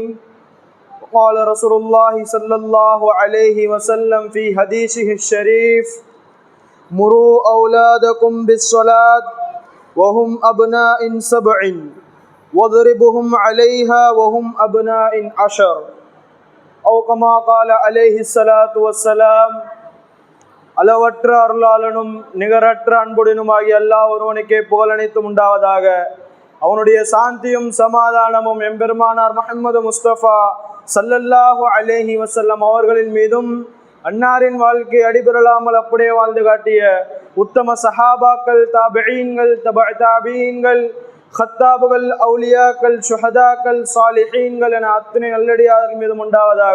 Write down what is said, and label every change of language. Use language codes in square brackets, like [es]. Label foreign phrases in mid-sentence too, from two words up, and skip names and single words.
[ar] قال رسول الله صلى الله عليه وسلم في حديثه الشريف: مروا أولادكم بالصلاة وهم أبناء 7 واضربهم عليها وهم أبناء 10 أو كما قال عليه الصلاة والسلام. [ta] அளவற்ற அருளாளனும் நிகரற்ற அன்புடனுமாகிய அல்லாஹ் ஒருவனுக்கே புகழனைத்தும் உண்டாவதாக. அவனுடைய சாந்தியும் சமாதானமும் எம்பெருமானார் முஹம்மது முஸ்தபா [ar] صلى الله عليه وسلم [ta] அவர்களின் மீதும், அன்னாரின் வாழ்க்கை அடிபெறலாமல் அப்படியே வாழ்ந்து காட்டிய உத்தம சஹாபாக்கள், தாபிஈன்கள், தபஅ தாபிஈன்கள், ஹத்தாபுகள், அவுலியாக்கள், ஷுஹதாக்கள், சாலிஹீன்கள் என அத்தனை நல்லடியார்கள் மீதும் உண்டாவதாக.